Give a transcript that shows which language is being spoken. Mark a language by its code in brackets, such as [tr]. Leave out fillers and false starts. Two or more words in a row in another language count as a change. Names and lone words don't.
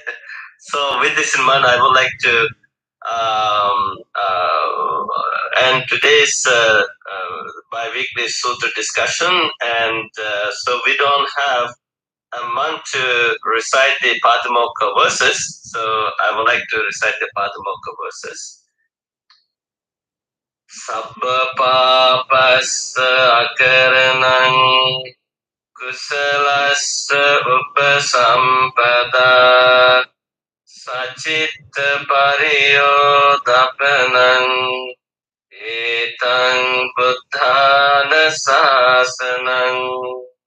[en] So with this in mind, I would like to end today's biweekly sutra discussion, and so we don't have a month to recite the Patimokkha verses, so I would like to recite the Patimokkha verses. [pi] Sabba papassa akaranang kusalassa upasampada sacitta pariyodapanang etang buddhana sasanang